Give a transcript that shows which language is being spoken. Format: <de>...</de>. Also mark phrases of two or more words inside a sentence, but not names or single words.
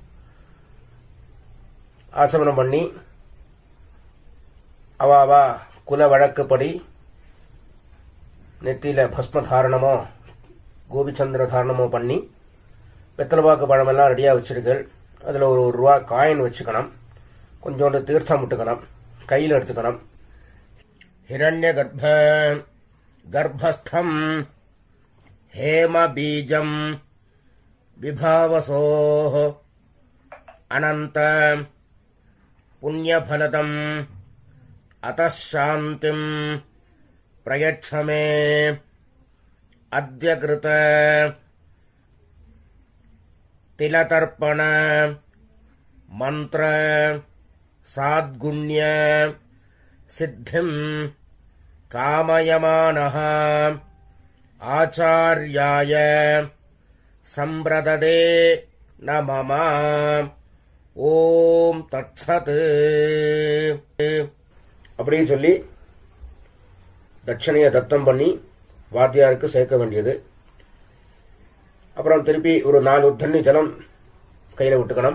<ta>ஆச்சமனம் பண்ணி அவாவா குல வழக்குப்படி நெத்தியில பஸ்ம தாரணமோ கோபிச்சந்திர தாரணமோ பண்ணி வெத்தலைப்பாக்கு பழமெல்லாம் ரெடியா வச்சிருக்கல். அதுல ஒரு ரூபா காயின் வச்சுக்கணும். கொஞ்சோண்டு தீர்த்தம் விட்டுக்கணும். கையில் எடுத்துக்கணும்.</ta> <sa>हिरण्यगर्भ गर्भस्थं हेम बीजं विभावसोः अनंत पुण्यफलदम् अतः शान्तिं प्रयच्छ मे अद्य कृत तिलतर्पण मंत्र साद्गुण्य सिद्धिं कामयमानः आचार्याय संप्रददे न मम ॐ तत्सत्</sa> <ta>அப்படின்னு சொல்லி தட்சணையை தத்தம் பண்ணி வாத்தியாருக்கு சேர்க்க வேண்டியது. அப்புறம் திருப்பி ஒரு 4 உத்தண்ணி ஜலம் கையில விட்டுக்கணும்.</ta>